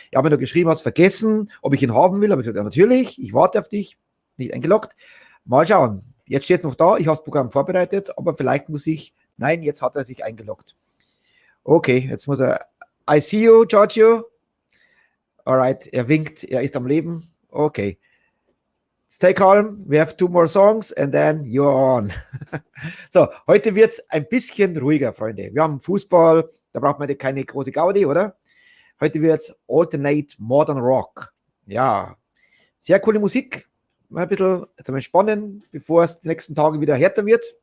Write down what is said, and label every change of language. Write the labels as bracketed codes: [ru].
[de] Er hat mir nur geschrieben, hat es vergessen, ob ich ihn haben will. Aber ich gesagt, ja, natürlich, ich warte auf dich, nicht eingeloggt. Mal schauen. Jetzt steht es noch da, ich habe das Programm vorbereitet, aber vielleicht muss ich, nein, jetzt hat er sich eingeloggt. Okay, jetzt muss er, [en] I see you, [de] Giorgio. Alright, er winkt, er ist am Leben. Okay. [en] Stay calm, we have 2 more songs and then you're on. [de] So, heute wird es ein bisschen ruhiger, Freunde. Wir haben Fußball, da braucht man keine große Gaudi, oder? Heute wird es Alternate Modern Rock. Ja, sehr coole Musik. Mal ein bisschen entspannen, bevor es die nächsten Tage wieder härter wird.